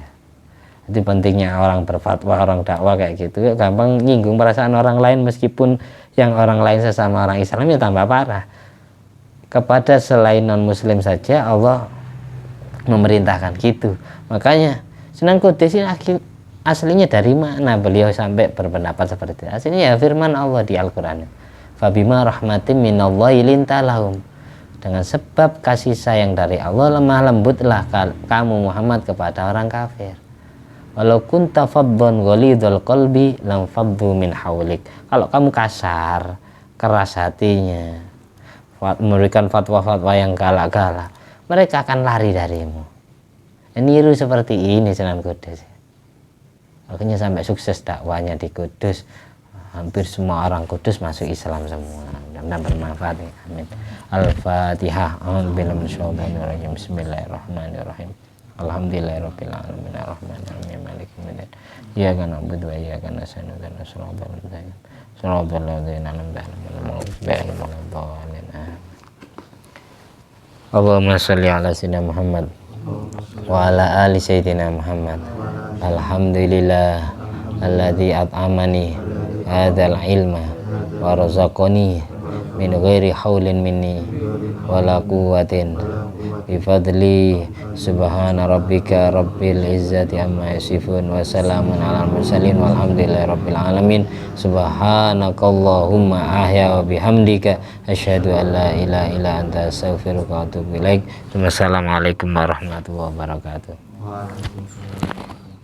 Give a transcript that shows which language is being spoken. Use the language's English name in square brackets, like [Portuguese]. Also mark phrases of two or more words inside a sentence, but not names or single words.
[Indonesian] Jadi pentingnya orang berfatwa, orang dakwah kayak gitu, gampang nyinggung perasaan orang lain, meskipun yang orang lain sesama orang Islam ya tambah parah. Kepada selain non Muslim saja Allah memerintahkan gitu. Makanya Sunan Kudus ini aslinya dari mana beliau sampai berpendapat seperti itu? Aslinya ya firman Allah di Al-Quran, [Arabic] فبما رحمة من الله لنت لهم, [Indonesian] dengan sebab kasih sayang dari Allah lemah lembutlah kamu Muhammad kepada orang kafir. [Arabic] ولو كنت فظا غليظ القلب لانفضوا من حولك. [Indonesian] Kalau kamu kasar, keras hatinya, memberikan fatwa-fatwa yang galak-galak, mereka akan lari darimu. Niru seperti ini Sunan Kudus. Akhirnya sampai sukses dakwanya di Kudus, hampir semua orang Kudus masuk Islam semua. Mudah-mudahan bermanfaat ya. Amin. Al-Fatihah. [Arabic] أعوذ بالله بسم الله الرحمن الرحيم الحمد لله رب العالمين الرحمن الرحيم مالك يوم الدين. إياك نعبد وإياك نستعين اهدنا الصراط المستقيم. صراط الذين أنعمت عليهم غير اللهم صل على سيدنا محمد وعلى آل سيدنا محمد. الحمد لله الذي أطعمني هذا العلم ورزقني من غير حول مني ولا قوة بفضل. سبحان ربك رب العزة عما يصفون وسلام على المرسلين والحمد لله رب العالمين. سبحانك اللهم أحيا وبحمدك أشهد أن لا إله إلا أنت أستغفرك وأتوب إليك. والسلام عليكم ورحمة الله وبركاته.